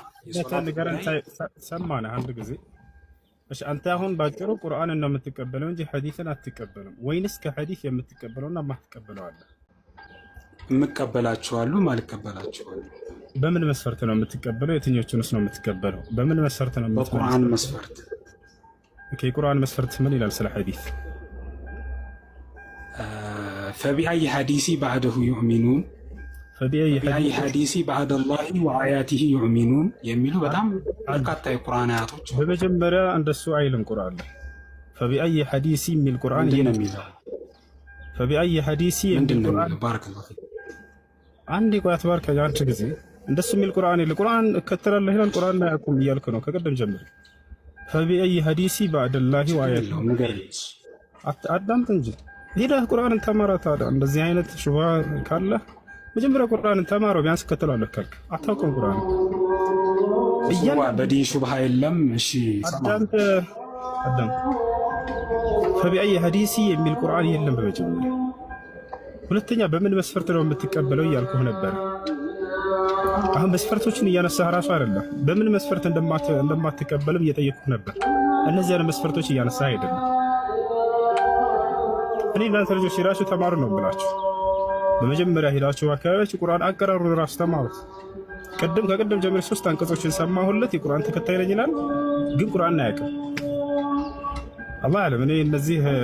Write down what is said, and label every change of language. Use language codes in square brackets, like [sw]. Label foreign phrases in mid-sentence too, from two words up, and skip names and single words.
[am] ሰማነ አንድ ጊዜ። እሺ አንተ አሁን ባጭሩ ቁርአንን ነው የምትቀበለው እንጂ ሐዲስን አትቀበልም ወይንስ ከሐዲስ የምትቀበለውና ማትቀበለው አለ? የምቀበላቸው ማልቀበላቸው። በምን መስፈርት ነው የምትቀበለው? የትኞቹንስ ነው የምትቀበለው? በምን መስፈርት ነው የምትቀበለው? በቁርአን መስፈርት። ኦኬ የቁርአን መስፈርት ምን ይላል ስለ ሐዲስ? [ar] فبأي حديث بعده يؤمنون فبأي حديث بعد الله وآياته يؤمنون [am] የሚሉ በጣም በርካታ የቁርአን አያቶች። በመጀመሪያ እንደሱ አይልም ቁርአን ላይ [ar] فبأي حديث [am] የሚል ቁርአን የሚለው [ar] فبأي حديث [am] የሚል ቁርአን [ar] بارك الله فيك። [am] አንዴ ቆይ አትባርከ አንቺ ጊዜ እንደሱ የሚል ቁርአን የለ። ቁርአን እከተላለሁ ይላል ቁርአን ላይ አቁም እያልክ ነው ከቀደም ጀምሮ። [ar] فبأي حديث بعد الله وآياته [am] አዳምጥ እንጂ ሄደህ ቁርአንን ተማራ። ታዲያ እንደዚህ አይነት ሹብሃ ካለ መጀመሪያ ቁርአንን ተማረው። ቢያንስ ከተላለህ ካልክ አታውቅም ቁርአን በዲ ሹብሃ የለም። እሺ አዳምጥ። [ar] فبأي حديث [am] የሚል ቁርአን የለም በመጀመሪያ። ሁለተኛ በምን መስፈርት ነው የምትቀበለው እያልኩህ ነበር። አሁን መስፈርቶችን እያነሳህ ራሱ አይደለም በምን መስፈርት እንደማትቀበልም እየጠየቅኩህ ነበር። እነዚያን መስፈርቶች እያነሳህ አይደለም። እኔ እናንተ ልጆች ሄዳችሁ ተማሩ ነው ብላችሁ በመጀመሪያ ሄዳችሁ አካባቢያችሁ ቁርአን አቀራሩን ራሱ ተማሩት። ከቅድም ጀምሮ 3 አንቀጾችን ሰማሁለት የቁርአን ተከታይ ነኝ ይላል፣ ግን ቁርአን አያውቅም። አላህ አለም። እኔ እነዚህ